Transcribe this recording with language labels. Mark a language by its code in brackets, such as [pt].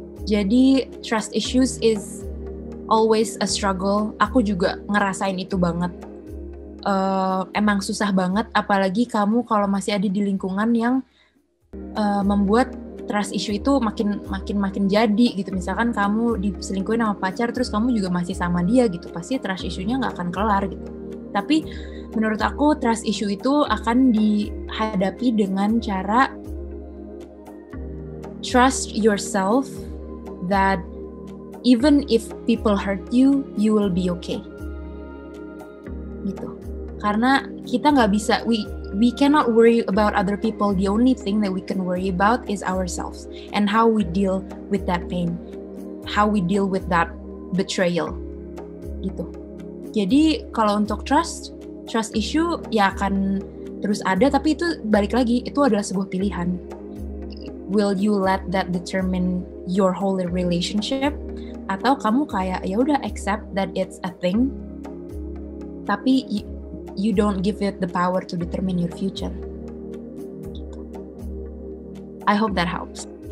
[en] Jadi trust issues is always a struggle. [id] Aku juga ngerasain itu banget. Emang susah banget, apalagi kamu kalau masih ada di lingkungan yang membuat trust issue itu makin jadi gitu. Misalkan kamu diselingkuhin sama pacar, terus kamu juga masih sama dia gitu, pasti trust issue-nya nggak akan kelar gitu. Tapi menurut aku trust issue itu akan dihadapi dengan cara [en] trust yourself that even if people hurt you, you will be okay. Gitu. [id] Karena kita nggak bisa, [en] we cannot worry about other people. The only thing that we can worry about is ourselves and how we deal with that pain, how we deal with that betrayal. [id] Gitu. Jadi kalau untuk trust issue ya akan terus ada, tapi itu balik lagi, itu adalah sebuah pilihan. [en] Will you let that determine your whole relationship? [id] Atau kamu kayak ya udah [en] accept that it's a thing, tapi you don't give it the power to determine your future. Gitu. I hope that helps.